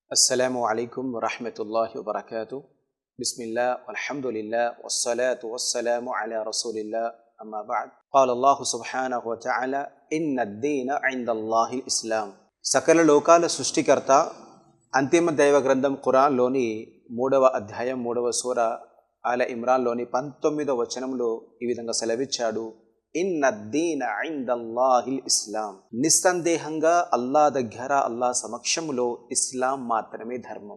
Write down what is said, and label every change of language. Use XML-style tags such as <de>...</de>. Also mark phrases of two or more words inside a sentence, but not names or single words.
<ar>السلام عليكم ورحمة الله وبركاته. بسم الله والحمد لله والصلاة والسلام على رسول الله. أما بعد قال الله سبحانه وتعالى إن الدين عند الله الإسلام.</ar> <te>సకల లోకాల సృష్టికర్త అంతిమ దైవ గ్రంథం ఖురాన్లోని 3వ అధ్యాయం 3వ సూర ఆల ఇమ్రాన్లోని 19వ వచనంలో ఈ విధంగా సెలవిచ్చాడు,</te> <ar>إن الدين عند الله الإسلام.</ar> <te>నిస్సందేహంగా అల్లా దగ్గర, అల్లా సమక్షంలో ఇస్లాం మాత్రమే ధర్మం.</te>